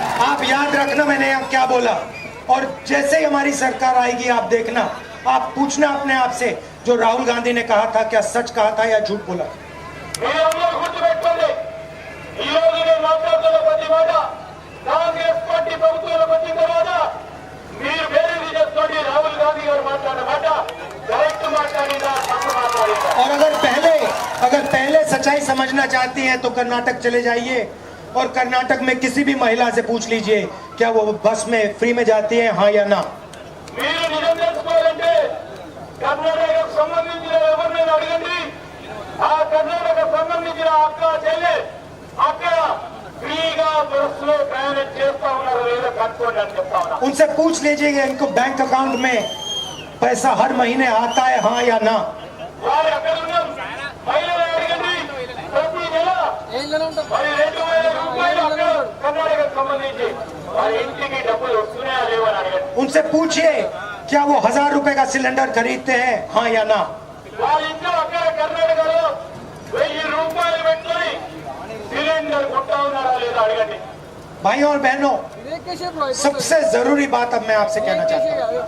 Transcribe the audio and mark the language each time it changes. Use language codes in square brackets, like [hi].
[hi] आप याद रखना मैंने अब क्या बोला। और जैसे ही हमारी सरकार आएगी, आप देखना, आप पूछना अपने आप से, जो राहुल गांधी ने कहा था, क्या सच कहा था या झूठ बोला। [te] మీరందరూ గుర్తుపెట్టుకోండి, ఈ రోజు నేను మాట్లాడుతున్న ప్రతి మాట కాంగ్రెస్ పార్టీ ప్రభుత్వంలోకి వచ్చిన తర్వాత మీరు బేరీజు చేసుకోండి. రాహుల్ గాంధీ గారు మాట్లాడిన మాట కరెక్ట్ మాట్లాడిందా, తప్పు మాట్లాడిందా. [hi] और अगर पहले सच्चाई समझना चाहती हैं तो कर्नाटक चले जाइए और कर्नाटक में किसी भी महिला से पूछ लीजिए, क्या वो बस में फ्री में जाती है, हाँ या ना। [te] మీరు నిజం తెలుసుకోవాలంటే కర్ణాటకకు సంబంధించిన ఎవరినైనా అడగండి. ఆ కర్ణాటకకు సంబంధించిన అక్క చెల్లె అక్కడ ఫ్రీగా బస్సులో ప్రయాణం చేస్తా ఉన్నారు లేదో కనుక్కోండి అని చెప్తా ఉన్నా. [hi] उनसे पूछ लीजिएगा इनको बैंक अकाउंट में पैसा हर महीने आता है, हाँ या ना। [te] వారు అక్కడ ఉన్న మహిళలు అడగండి, ప్రతి నెల మరి 2000 రూపాయలు అక్కడ కర్ణాటకకు సంబంధించి వారి ఇంటికి డబ్బులు వస్తున్నాయా లేవని అడగండి. [hi] उनसे पूछिए, क्या वो 1000 रुपए का सिलेंडर खरीदते हैं, हाँ या ना। [te] వాళ్ళ ఇంట్లో అక్కడ కర్ణాటకలో 1000 రూపాయలు పెట్టుకొని సిలిండర్ కొంటా ఉన్నారా లేదా అడగండి. [hi] भाइयों और बहनों, सबसे जरूरी बात अब मैं आपसे कहना चाहता हूँ।